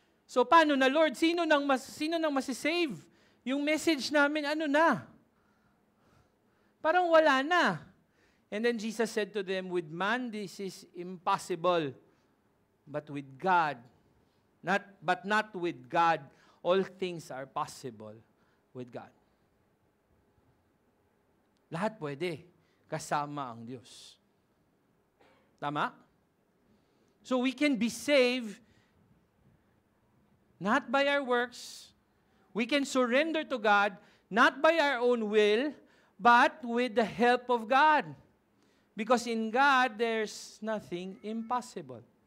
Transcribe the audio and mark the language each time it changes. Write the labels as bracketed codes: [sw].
[tl] So paano na, Lord? Sino nang masisave? Yung message namin, ano na? Parang wala na. [en] And then Jesus said to them, "With man this is impossible, but with God, not with God, all things are possible with God." [tl] Lahat pwede, kasama ang Diyos. Tama? [en] So we can be saved not by our works. We can surrender to God not by our own will, but with the help of God. Because in God, there's nothing impossible.